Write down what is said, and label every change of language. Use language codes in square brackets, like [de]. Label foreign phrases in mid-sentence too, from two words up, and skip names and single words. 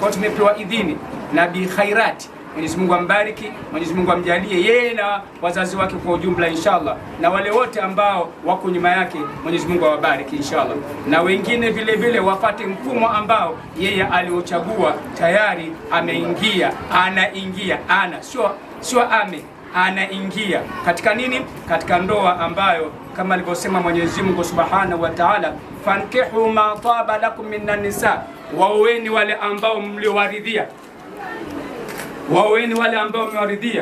[sw] Kwa hiyo tumepewa idhini na bi khairati. Mwenyezi Mungu ambariki, Mwenyezi Mungu amjalie yeye na wazazi wake kwa ujumla inshallah, na wale wote ambao wako nyuma yake Mwenyezi Mungu awabariki inshallah, na wengine vile vile wapate mfumo ambao yeye aliochagua tayari. Anaingia anaingia katika nini? Katika ndoa ambayo kama alivyosema Mwenyezi Mungu [ar] سبحانه وتعالى, فانكحوا ما طاب لكم من النساء, [sw] waoeni wale ambao mliowaridhia, waoeni wale ambao mmewaridhia.